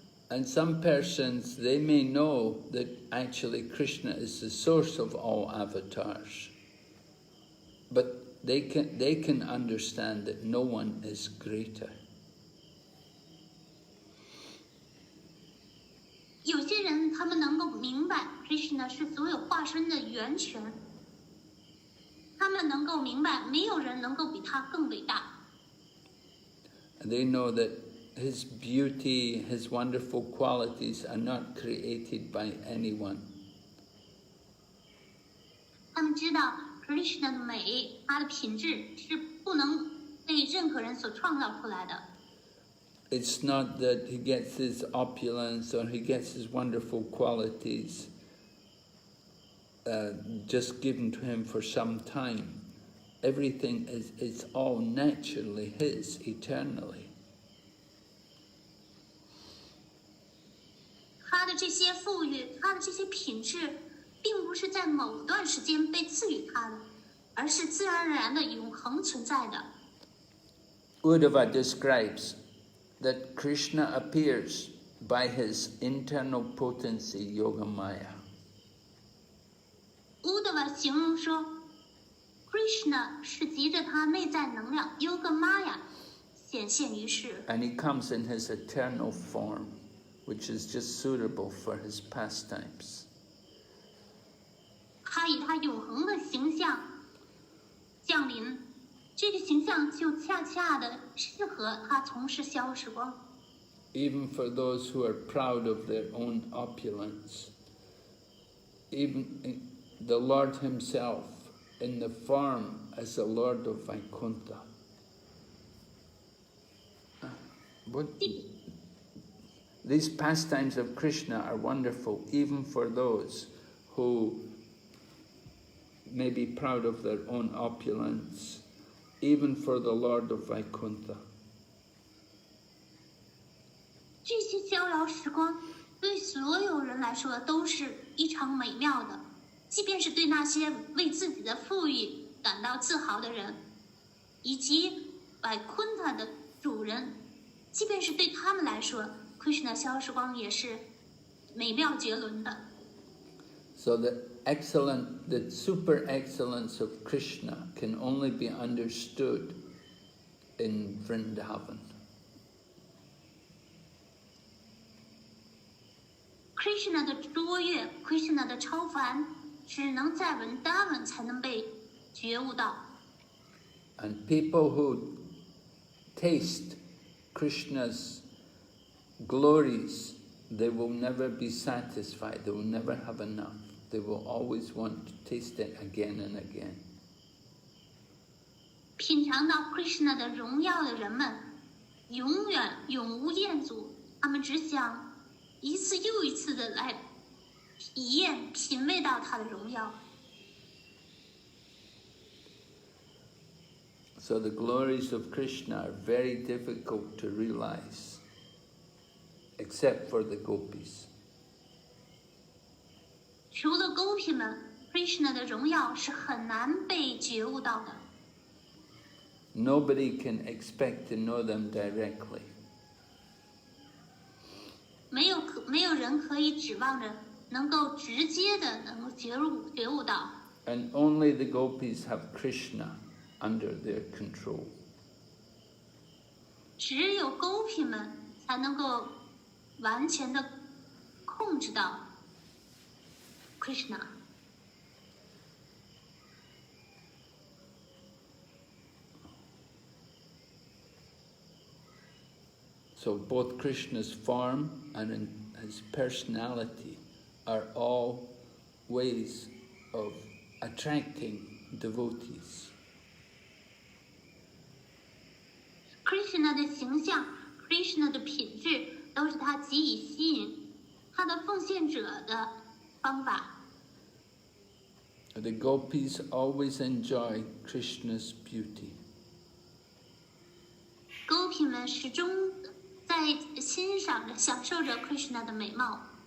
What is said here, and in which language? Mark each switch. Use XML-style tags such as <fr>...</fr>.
<en>And some persons, they may know that actually Krishna is the source of all avatars, but they can understand that no one is greater.</en> <zh>有些人他们能够明白 Krishna 是所有化身的源泉，他们能够明白没有人能够比他更伟大。</zh> <en>And they know that his beauty, his wonderful qualities are not created by anyone.</en> <zh>他们知道 Krishna 的美，他的品质是不能被任何人所创造出来的。</zh> <en>It's not that he gets his opulence or he gets his wonderful qualities just given to him for some time. Everything is all naturally his, eternally.</en> <zh>他的这些富裕，他的这些品质，并不是在某段时间被赐予他的，而是自然而然的永恒存在的。</zh> <en>Uddhava describes that Krishna appears by his internal potency, Yogamaya.</en> <zh>Uddhava 形容说 ，Krishna 是藉着他内在能量 Yogamaya 显现于世。</zh> <en>And he comes in his eternal form, which is just suitable for his pastimes.</en> <zh>他以他永恒的形象降临。这个形象就恰恰的适合他从事消时光。</zh> <en>Even for those who are proud of their own opulence, even the Lord himself in the form as the Lord of Vaikuntha. These pastimes of Krishna are wonderful even for those who may be proud of their own opulence, even for the Lord of Vaikuntha.</en> <zh>这些逍遥时光对所有人来说都是异常美妙的，即便是对那些为自己的富裕感到自豪的人，以及Vaikuntha的主人，即便是对他们来说 ，Krishna 逍遥时光也是美妙绝伦的。</zh> <en>So the super excellence of Krishna can only be understood in Vrndavan.</en> <zh>Krishna 的卓越 ，Krishna 的超凡，只能在Vrndavan才能被觉悟到。</zh> <en>And people who taste Krishna's glories, they will never be satisfied, they will never have enough. They will always want to taste it again and again.</en> <zh>品尝到 Krishna 的荣耀的人们，永远永无厌足。他们只想一次又一次的来体验、品味到他的荣耀。</zh> <en>So the glories of Krishna are very difficult to realize, except for the gopis.</en> <zh>除了公婢们 ，Krishna 的荣耀是很难被觉悟到的。</zh> <en>nobody can expect to know them directly.</en> <zh>没有人可以指望着能够直接的能够觉悟到。</zh> <en>And only the gopis have Krishna under their control.</en> <zh>只有狗皮们才能够完全的控制到 Krishna。</zh> <en>So both Krishna's form and his personality are all ways of attracting devotees.</en> <zh>Krishna 的形象 ，Krishna 的品质，都是他给予吸引他的奉献者的方法。</zh> <en>The gopis always enjoy Krishna's beauty.</en> <zh>狗皮们始终在欣赏着、享受着 Krishna 的美貌。</zh>